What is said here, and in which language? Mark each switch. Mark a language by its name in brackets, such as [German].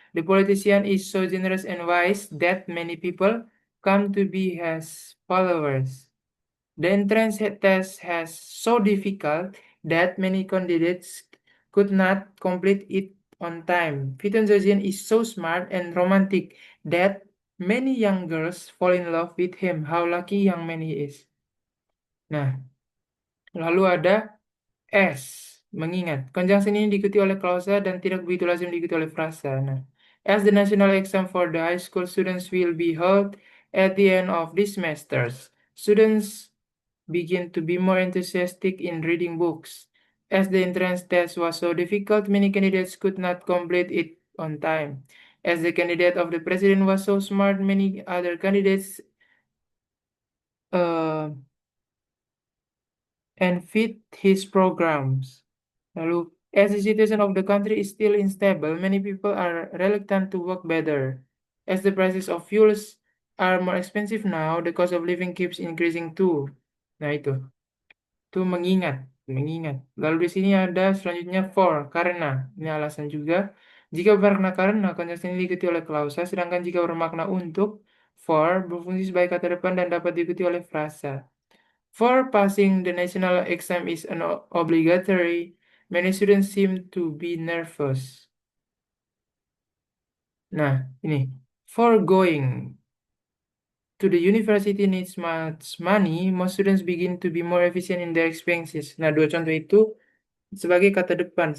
[English] The politician is so generous and wise that many people come to be his followers. The entrance test has so difficult that many candidates could not complete it on time. Fiton Zazian is so smart and romantic that many young girls fall in love with him. How lucky young man he is. [Indonesian] Nah, lalu ada S, mengingat. Conjunction ini diikuti oleh klausa dan tidak begitu lazim diikuti oleh frasa. [English] Nah, as the national exam for the high school students will be held at the end of this semester, students begin to be more enthusiastic in reading books. As the entrance test was so difficult, many candidates could not complete it on time. As the candidate of the president was so smart, many other candidates uh, and fit his programs. Lalu, as the situation of the country is still unstable, many people are reluctant to work better. As the prices of fuels are more expensive now, the cost of living keeps increasing too. [Indonesian] Nah itu mengingat. Lalu di sini ada selanjutnya for, karena. Ini alasan juga. Jika bermakna karena, konjungsi ini diikuti oleh klausa, sedangkan jika bermakna untuk, for berfungsi sebagai kata depan dan dapat diikuti oleh frasa. [English] For passing the national exam is an obligatory, many students seem to be nervous. [Indonesian] Nah, ini. [English] For going to the university needs much money, most students begin to be more efficient in their expenses. [Indonesian] Nah, dua contoh itu sebagai kata depan.